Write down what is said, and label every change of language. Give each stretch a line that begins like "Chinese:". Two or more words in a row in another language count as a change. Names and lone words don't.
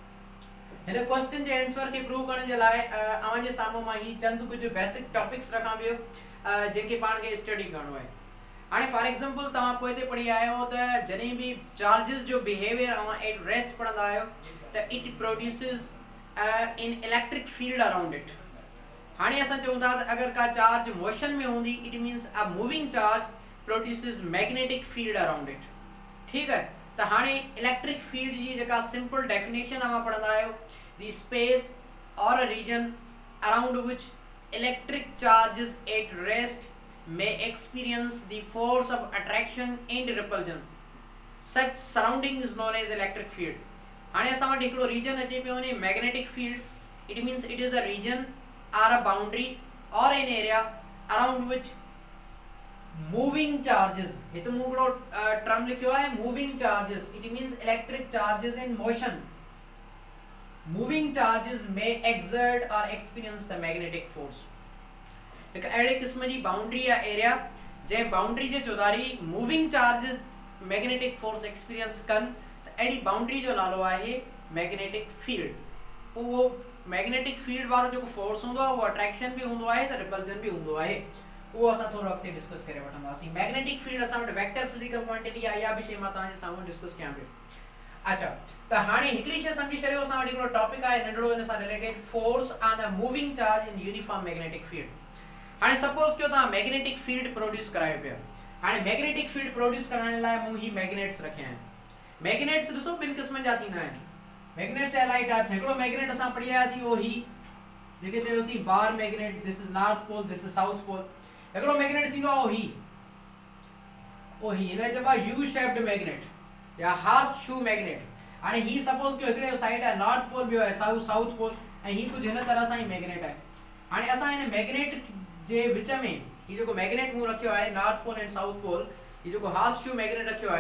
Sindhi: हिन क्वेश्चन जे आंसर खे प्रूव करण जे लाइ अव्हां जे साम्हूं मां ही चंद कुझु
English: basic topics
Sindhi: रखां पियो जेके पाण खे स्टडी करणो आहे हाणे
English: for example
Sindhi: तव्हां पोइ ते पढ़ी आया आहियो त जॾहिं बि चार्जिस जो बिहेवियर अव्हां
English: at rest
Sindhi: पढ़ंदा आहियो
English: त it produces an electric field around it
Sindhi: हाणे असां चऊं था त अगरि का चार्ज मोशन में हूंदी
English: it means a moving charge produces magnetic field around it
Sindhi: ठीकु आहे त हाणे
English: electric field
Sindhi: जी जेका
English: simple definition
Sindhi: अव्हां पढ़ंदा आहियो
English: the space or a region around which electric charges at rest may experience the force of attraction and repulsion. Such surrounding is known as electric field.
Sindhi: हाणे असां वटि हिकिड़ो रीजन अचे पियो वञे
English: magnetic field it means it is a region or a boundary or an area around which moving charges,
Sindhi: हिते मूं हिकिड़ो टर्म लिखियो आहे
English: moving charges, it means electric charges in motion. moving charges may exert or experience the magnetic force.
Sindhi: हिकु अहिड़े क़िस्म जी बाउंड्री या एरिया जंहिं बाउंड्री जे चौधारी
English: moving charges magnetic force experience
Sindhi: कनि, त अहिड़ी बाउंड्री जो नालो आहे
English: magnetic field.
Sindhi: उहो
English: magnetic field
Sindhi: वारो जेको फोर्स हूंदो आहे उहो अट्रैक्शन बि हूंदो आहे त रिपल्जन बि हूंदो आहे. उहो असां थोरो अॻिते डिस्कस करे वठंदासीं.
English: magnetic field
Sindhi: असां वटि
English: vector physical quantity
Sindhi: आहे, इहा बि शइ मां तव्हांजे साम्हूं डिस्कस कयां पियो. अच्छा, त हाणे हिकिड़ी शइ सम्झी छॾियो, असां वटि हिकिड़ो टॉपिक आहे नंढड़ो हिन सां रिलेटेड,
English: force on a moving charge in uniform magnetic field.
Sindhi: हाणे सपोज कयो तव्हां
English: magnetic field produce
Sindhi: करायो पिया. हाणे
English: magnetic field produce
Sindhi: करण लाइ मूं ही मैग्नेट्स रखिया आहिनि. मैग्नेट्स ॾिसो ॿिनि क़िस्मनि जा थींदा आहिनि. मैग्नेट्स जा इलाही टाइप्स. हिकिड़ो मैग्नेट असां पढ़ी आयासीं उहो ही जेके चयोसीं
English: bar magnet, this is north pole, this is south pole.
Sindhi: हिकिड़ो मैग्नेट थींदो आहे ओ ही हिन चइबो आहे
English: U shaped magnet
Sindhi: या
English: horse shoe magnet.
Sindhi: हाणे ही सपोज कयो हिकिड़े साइड आहे
English: north pole,
Sindhi: ॿियो आहे
English: south pole,
Sindhi: ऐं ही कुझु हिन तरह सां ई मैग्नेट आहे. हाणे असां हिन मैग्नेट जे विच में ही जेको मैग्नेट मूं रखियो आहे
English: north pole and south pole,
Sindhi: ही जेको
English: horse shoe magnet
Sindhi: रखियो आहे.